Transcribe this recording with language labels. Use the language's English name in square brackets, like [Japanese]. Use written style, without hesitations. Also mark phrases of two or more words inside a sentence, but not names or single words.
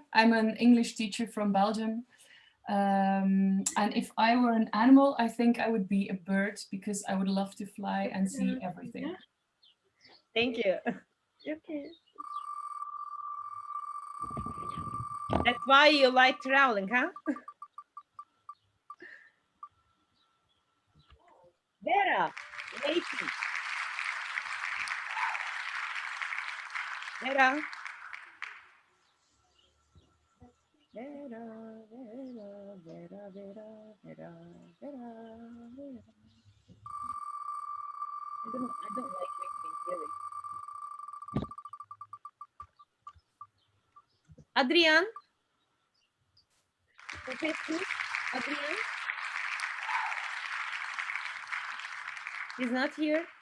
[English] I'm an English teacher from Belgium. And if I were an animal, I think I would be a bird because I would love to fly and see everything. Thank you. Okay. That's why you like traveling, huh? Vera, Lacey. Vera. Vera, Vera, Vera, Vera, Vera, Vera, Vera. I don't like reading, really. Adrian. Professor Adrian. He's not here.